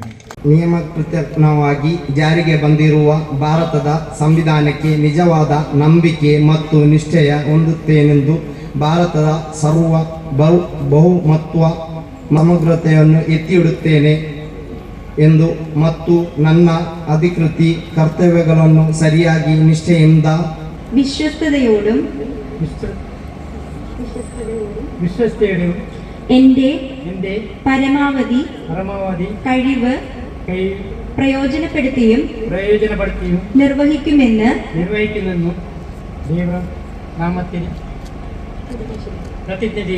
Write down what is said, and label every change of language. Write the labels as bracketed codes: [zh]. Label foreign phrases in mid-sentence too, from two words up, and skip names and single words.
[kn] ನಿಯಮಕೃತವಾಗಿ ಜಾರಿಗೆ ಬಂದಿರುವ ಭಾರತದ ಸಂವಿಧಾನಕ್ಕೆ ನಿಜವಾದ ನಂಬಿಕೆ ಮತ್ತು ನಿಶ್ಚಯ ಹೊಂದುತ್ತೇನೆಂದು, ಭಾರತದ ಸರ್ವ ಬಹುಮತ್ವ ಸಮಗ್ರತೆಯನ್ನು ಎತ್ತಿ ಹಿಡುತ್ತೇನೆ ಎಂದು ಮತ್ತು ನನ್ನ ಅಧಿಕೃತ ಕರ್ತವ್ಯಗಳನ್ನು ಸರಿಯಾಗಿ ನಿಷ್ಠೆಯಿಂದ [ml] വിശ്വസ്തയോടും എൻ്റെ പരമാവധി കഴിവ് പ്രയോജനപ്പെടുത്തിയും നിർവഹിക്കുമെന്ന് നാമത്തിൽ പ്രതിജ്ഞ ചെയ്യുന്നു.